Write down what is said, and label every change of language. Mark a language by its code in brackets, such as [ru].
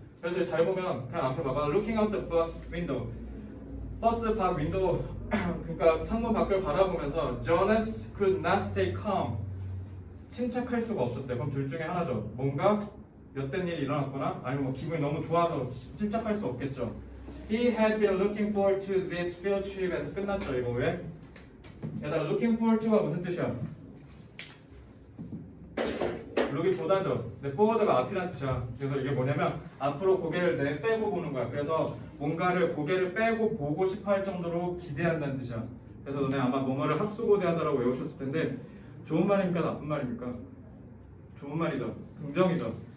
[ko] 그래서 잘 보면 그냥 앞에 봐봐. Looking out the bus window. 버스 밖 윈도우 그러니까 창문 밖을 바라보면서 Jonas could not stay calm. 침착할 수가 없었대. 그럼 둘 중에 하나죠. 뭔가 엿된 일이 일어났거나 아니면 뭐 기분이 너무 좋아서 침착할 수 없겠죠. [en] He had been looking forward to this field trip 에서 끝났죠. [ko] 이거 왜? 얘들아 looking forward to 가 무슨 뜻이야? look이 보다죠. 근데 forward가 앞이라는 뜻이야. 그래서 이게 뭐냐면 앞으로 고개를 빼고 보는 거야. 그래서 뭔가를 고개를 빼고 보고 싶어 할 정도로 기대한다는 뜻이야. 그래서 너네 아마 뭐뭐를 학수고대하다라고 외우셨을 텐데 좋은 말입니까 나쁜 말입니까? 좋은 말이죠. 긍정이죠.